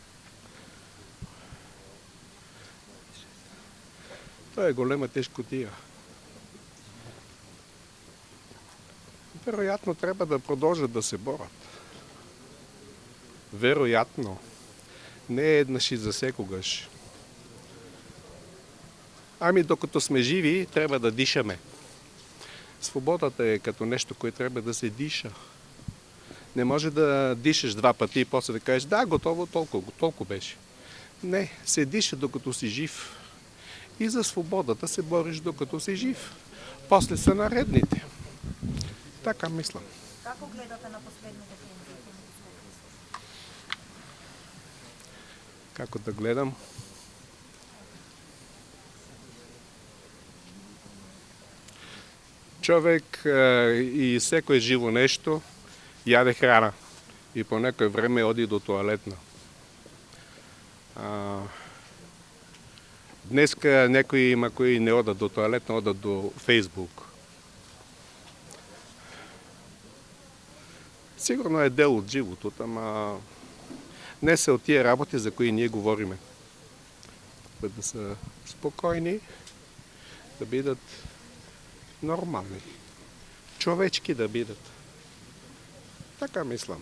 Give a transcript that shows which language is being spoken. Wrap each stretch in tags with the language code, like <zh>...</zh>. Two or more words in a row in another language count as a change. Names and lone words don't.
<mk>Тоа е голема тешкотија. Веројатно треба да продолжат да се борат. Веројатно. Не еднаш и за секогаш.</mk> <bg>Ами докато сме живи, треба да дишаме. Свободата е като нещо, което трябва да се диша. Не може да дишаш 2 пъти и после да кажеш, да, готово, толкова беше. Не, се диша докато си жив. И за свободата се бориш докато си жив. После са наредните. Така мислам.</bg> <mk>Како гледате на последните тензии? Како да гледам? Човек и секое живо нещо яде храна и по некое време оди до тоалетна. Днеска некои има кои не одат до тоалетна, одат до Фейсбук.</mk> <bg>Сигурно е дел от живото, ама не са от тия работи, за кои ние говориме.</bg> <mk>Да са спокойни, да бидат нормални. Човечки да бидат. Така мислам.</mk>